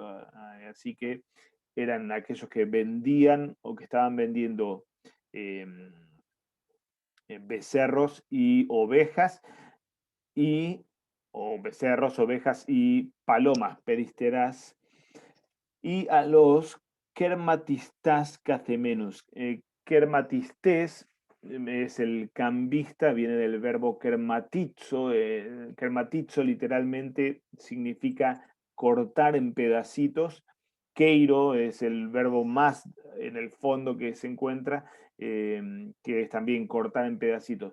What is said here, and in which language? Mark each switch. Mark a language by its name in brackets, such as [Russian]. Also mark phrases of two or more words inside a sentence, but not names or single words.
[Spanish] Así que eran aquellos que vendían o que estaban vendiendo eh, becerros y ovejas, y o becerros, ovejas y palomas, peristeras, y a los [Greek] κερματιστὰς καθημένους. [Spanish] Kermatistes es el cambista, viene del verbo kermatizo. Kermatizo literalmente significa cortar en pedacitos. Keiro es el verbo más en el fondo que se encuentra, que es también cortar en pedacitos.